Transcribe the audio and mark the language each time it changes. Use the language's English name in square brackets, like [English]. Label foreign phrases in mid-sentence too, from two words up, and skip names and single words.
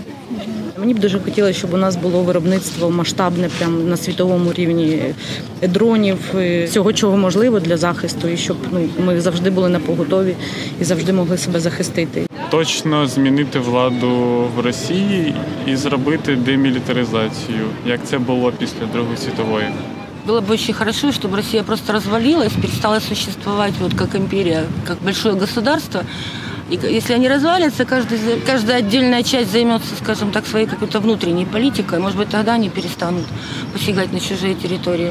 [Ukrainian] Мені б дуже хотілося, щоб у нас було виробництво масштабне прямо на світовому рівні дронів, всього, чого можливо для захисту, і щоб ми завжди були напоготові і завжди могли себе захистити. Точно змінити владу в Росії і зробити демілітаризацію, як це було після Другої світової. [Russian] Было бы очень хорошо, чтобы Россия просто развалилась, перестала существовать как империя, как большое государство. И если они развалятся, каждая отдельная часть займется, скажем так, своей какой-то внутренней политикой, может быть, тогда они перестанут посягать на чужие территории.